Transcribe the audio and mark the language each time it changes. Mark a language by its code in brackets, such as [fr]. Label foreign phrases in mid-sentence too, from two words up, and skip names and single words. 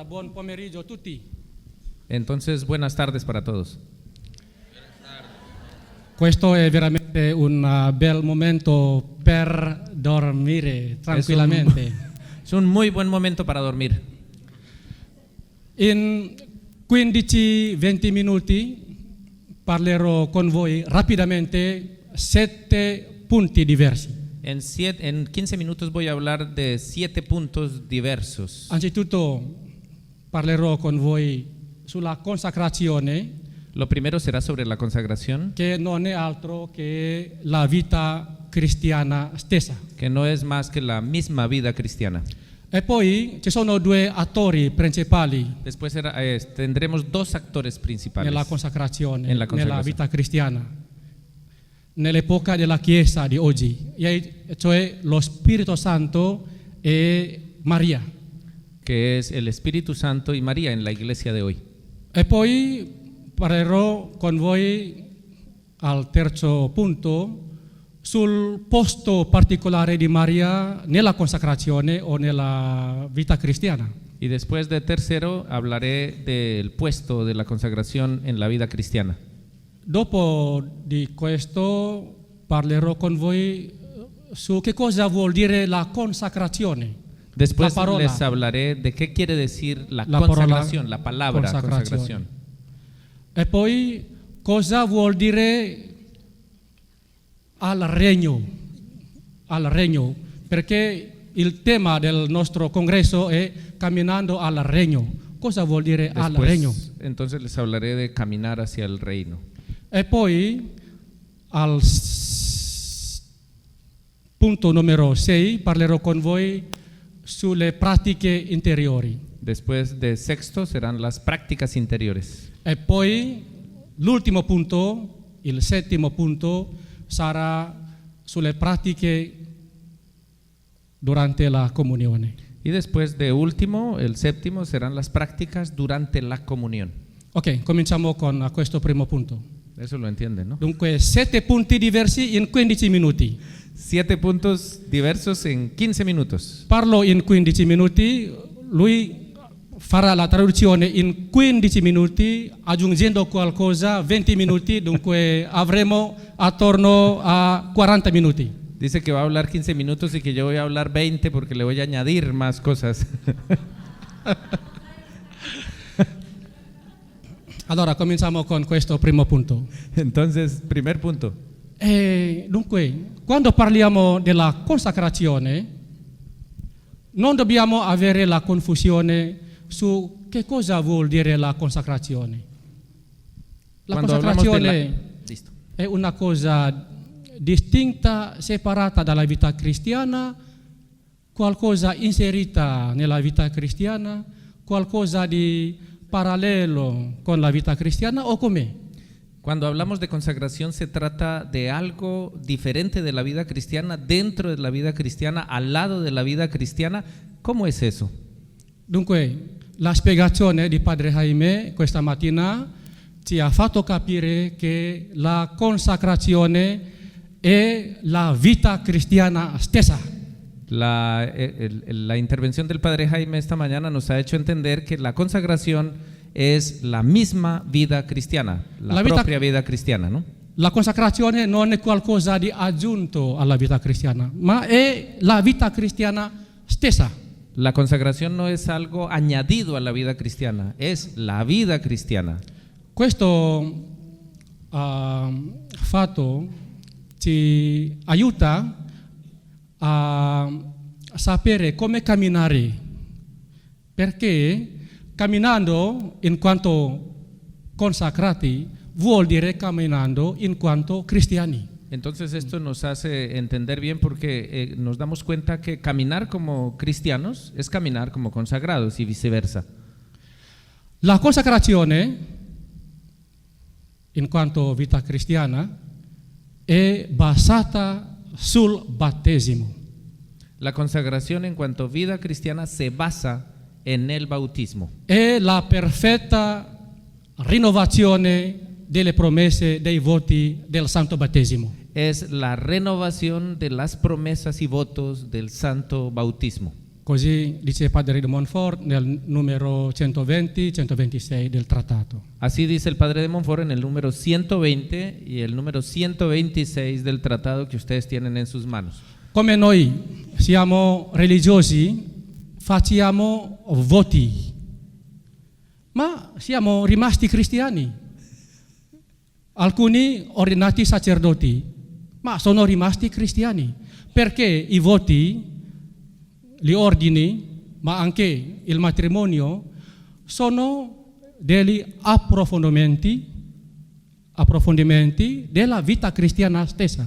[it] Buon pomeriggio a tutti. [es] Entonces, buenas tardes para todos. [it] Questo è veramente un bel momento per dormire tranquillamente. [es] Es un muy buen momento para dormir. [it] In 15-20 minuti parlerò con voi rapidamente 7 punti diversi. [es] En 15 minutos voy a hablar de 7 puntos diversos. [it] Anzitutto parlerò con voi sulla consacrazione, [es] Lo primero será sobre la consagración, [it] che non è altro che la vita cristiana stessa. [es] que no es más que la misma vida cristiana. [it] E poi ci sono 2 attori principali [es] Después tendremos 2 actores principales [it] nella consacrazione, [es] en la consagración. [it] nella vita cristiana, nell'epoca della Chiesa di oggi, cioè lo Spirito Santo e Maria. [es] que es el Espíritu Santo y María en la iglesia de hoy. [it] E poi parlerò con voi al terzo punto sul posto particolare di Maria nella consacrazione o nella vita cristiana. [es] Y después de tercero hablaré del puesto de la consagración en la vida cristiana. [it] Dopo di questo parlerò con voi su che cosa vuol dire la consacrazione. [es] Después [it] La parola. [es] les hablaré de qué quiere decir la La consagración, [it] parola [es] la palabra consagración. [it] E poi cosa vuol dire al regno, perché il tema del nostro congresso è camminando al regno. Cosa vuol dire al regno? [es] Entonces les hablaré de caminar hacia el reino. [it] E poi al punto numero 6 parlerò con voi sulle pratiche interiori. [es] Después de sexto serán las prácticas interiores. [it] E poi l'ultimo punto, il settimo punto, sarà sulle pratiche durante la comunione. [es] Y después de último, el séptimo, serán las prácticas durante la comunión. [it] Ok, cominciamo con questo primo punto. [es] Eso lo entienden, ¿no? [it] Dunque, 7 punti diversi in 15 minuti. [es] 7 puntos diversos en 15 minutos. [it] Parlo in 15 minuti, lui farà la traduzione in 15 minuti, aggiungendo qualcosa 20 minuti, dunque avremo attorno a 40 minuti. [es] Dice que va a hablar 15 minutos y que yo voy a hablar 20 porque le voy a añadir más cosas. [it] Allora, cominciamo con questo primo punto. [es] Entonces, primer punto. [it] Dunque, quando parliamo della consacrazione, non dobbiamo avere la confusione su che cosa vuol dire la consacrazione. [es] La Quando hablamos de [it] consacrazione [es] Listo. [it] è una cosa distinta, separata dalla vita cristiana, qualcosa inserita nella vita cristiana, qualcosa di parallelo con la vita cristiana o com'è? [es] Cuando hablamos de consagración se trata de algo diferente de la vida cristiana, dentro de la vida cristiana, al lado de la vida cristiana. ¿Cómo es eso? [it] Dunque, la spiegazione di Padre Jaime questa mattina ci ha fatto capire che la consacrazione è la vita cristiana stessa. [es] La intervención del Padre Jaime esta mañana nos ha hecho entender que la consagración es la misma vida cristiana, la propia vida cristiana, ¿no? [it] La consacrazione non è qualcosa di aggiunto alla vita cristiana, ma è la vita cristiana stessa. [es] La consagración no es algo añadido a la vida cristiana, es la vida cristiana. [it] Questo fatto ci aiuta a sapere come camminare, perché camminando in quanto consacrati vuol dire camminando in quanto cristiani. [es] Entonces esto nos hace entender bien porque nos damos cuenta que caminar como cristianos es caminar como consagrados y viceversa. [it] La consacrazione in quanto vita cristiana è basata sul battesimo. [es] La consagración en cuanto vida cristiana se basa en el bautismo. [it] È la perfetta rinnovazione delle promesse dei voti del santo battesimo. [es] Es la renovación de las promesas y votos del santo bautismo. [it] Così dice Padre de Montfort nel numero 120-126 del trattato. [es] Así dice el padre de Montfort en el número 120 y el número 126 del tratado que ustedes tienen en sus manos. [it] Come noi siamo religiosi, facciamo voti, ma siamo rimasti cristiani. Alcuni ordinati sacerdoti, ma sono rimasti cristiani, perché i voti, gli ordini, ma anche il matrimonio sono degli approfondimenti della vita cristiana stessa.